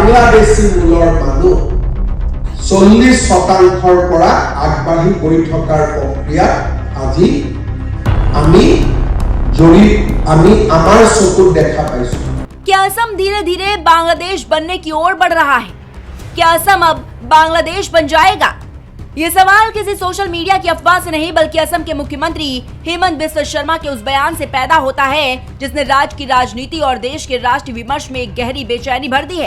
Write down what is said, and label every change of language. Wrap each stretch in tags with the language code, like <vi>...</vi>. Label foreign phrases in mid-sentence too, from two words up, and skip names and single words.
<as>বাংলাদেশী মূলৰ মানুহ 40% পৰা আগবাঢ়ি গৈ থকাৰ প্ৰক্ৰিয়া আজি আমি আমাৰ চকুত দেখা পাইছো।</as> <hi>क्या असम धीरे धीरे बांग्लादेश बनने की ओर बढ़ रहा है? क्या असम अब बांग्लादेश बन जाएगा? ये सवाल किसी</hi> <en>social media</en> <hi>की अफवाह से नहीं बल्कि असम के मुख्यमंत्री हेमंत बिस्वा शर्मा के उस बयान से पैदा होता है जिसने राज्य की राजनीति और देश के राष्ट्रीय विमर्श में एक गहरी बेचैनी भर दी है।</hi>